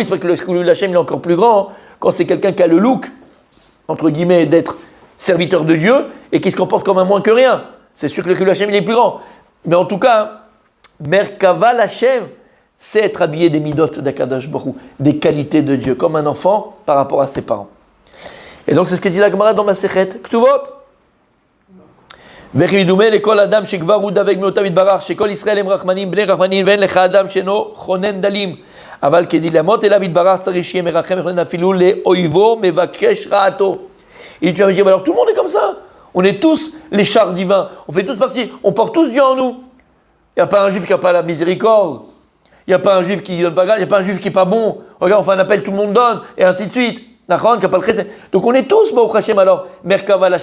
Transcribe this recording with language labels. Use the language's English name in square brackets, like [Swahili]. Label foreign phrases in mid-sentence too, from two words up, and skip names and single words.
[French] C'est vrai que le [Hebrew] חילול השם [French] il est encore plus grand quand c'est quelqu'un qui a le look, entre guillemets, d'être serviteur de Dieu et qui se comporte comme un moins que rien. C'est sûr que le [Hebrew] חילול השם [French] il est plus grand. Mais en tout cas, [Hebrew] מרכבה השם, [French] c'est être habillé des midot d'Akadosh Baruch Hu, des qualités de Dieu, comme un enfant par rapport à ses parents. Et donc c'est ce que dit la Gemara dans [Hebrew] מסכת כתובות. וכידוע לכל אדם שכבר הוא דבק במידותיו יתברך שכל ישראל הם רחמנים בני רחמנים ואין לך אדם שאינו חונן דלים אבל כדי לדמות אליו יתברך צריך שיהיה מרחם חונן אפילו לאויבו מבקש רעתו. [French] Et tu vas me dire, alors tout le monde est comme ça. On est tous les chars divins. On fait tous partie. On porte tous Dieu en nous. Il n'y a pas un juif qui n'a pas la miséricorde. Il n'y a pas un juif qui donne pas grâce. Il n'y a pas un juif qui n'est pas bon. Regarde, on fait un appel, tout le monde donne. Et ainsi de suite. Donc on est tous, [Hebrew] ברוך השם alors, מרכבה השם.